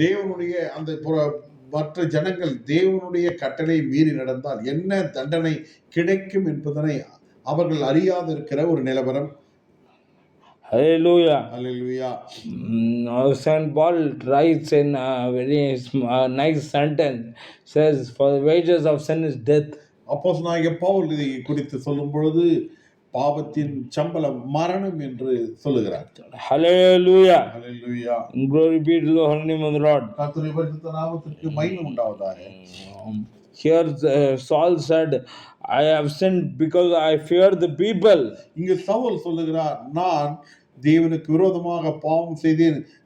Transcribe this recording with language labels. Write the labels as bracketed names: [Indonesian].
[Tamil] தேவனுடைய அந்த மற்ற ஜனங்கள் தேவனுடைய கட்டளை மீறி நடந்தால் என்ன தண்டனை கிடைக்கும் என்பதனை அவர்கள் அறியாது இருக்கிற ஒரு நிலவரம். Hallelujah. Hallelujah. [English] Saint Paul writes in a very nice sentence, says, for the wages of sin is death. [Tamil] அப்போஸ்தலனாகிய பவுல் இதை குறித்து சொல்லும் பொழுது பாவத்தின் சம்பளம் மரணம் என்று சொல்லுகிறார். Hallelujah. Hallelujah. [English] Glory be to the holy name of the Lord. [Tamil] கர்த்தருடைய பரிசுத்த நாமத்திற்கு மகிமை உண்டாவதாக. [English] Here Saul said, I have sinned because I fear the people. [Tamil] இங்கு சவுல் சொல்லுகிறார், நான் தேவனுக்கு விரோதமாக பாவம் செய்தேன்.